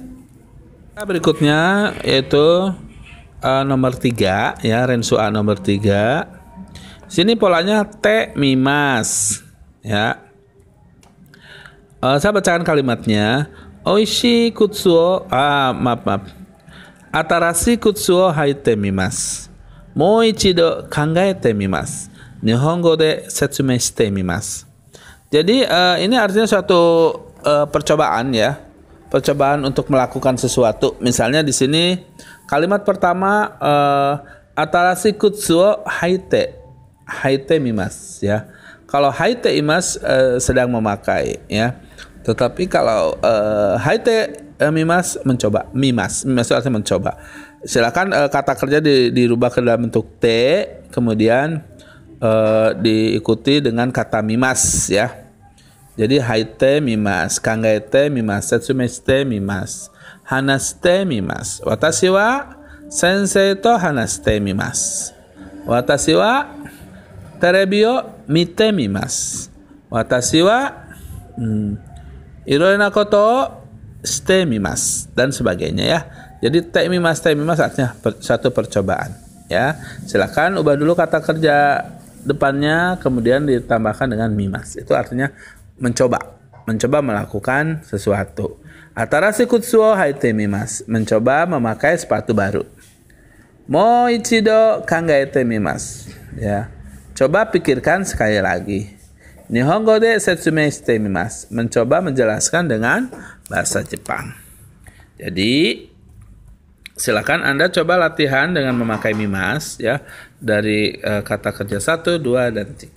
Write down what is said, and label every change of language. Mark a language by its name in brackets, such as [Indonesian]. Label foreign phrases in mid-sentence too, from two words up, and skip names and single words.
[Indonesian] Berikutnya yaitu nomor 3 ya, rensu A nomor 3. Sini polanya [Japanese] てみます [Indonesian] ya. Saya bacakan kalimatnya. [Japanese] 美味しい靴 maaf. 新しい靴を履いてみます. もう一度考えてみます。日本語で説明してみます. [Indonesian] Jadi ini artinya suatu percobaan ya. Percobaan untuk melakukan sesuatu. Misalnya di sini kalimat pertama [Japanese] 新しい靴を履いてみます [Indonesian] ya. Kalau [Japanese] 履いています [Indonesian] sedang memakai ya. Tetapi kalau [Japanese] 履いてみます [Indonesian] mencoba, mimas artinya mencoba. Silakan kata kerja dirubah ke dalam bentuk te, kemudian diikuti dengan kata mimas ya. [Japanese] Jadi 履いてみます、考えてみます、説明してみます, 話してみます. 私は先生と話してみます. 私はテレビを見てみます. 私は色々なことをしてみます, [Indonesian] dan sebagainya ya. Jadi [Japanese] てみます [Indonesian] artinya satu percobaan ya. Silakan ubah dulu kata kerja depannya, kemudian ditambahkan dengan mimas. Itu artinya mencoba melakukan sesuatu. [Japanese] 新しい靴を履いてみます, [Indonesian] mencoba memakai sepatu baru. [Japanese] もう一度考えてみます, [Indonesian] ya. Coba pikirkan sekali lagi. [Japanese] 日本語で説明してみます, [Indonesian] mencoba menjelaskan dengan bahasa Jepang. Jadi silakan Anda coba latihan dengan memakai mimas ya, dari kata kerja 1, 2 dan 3.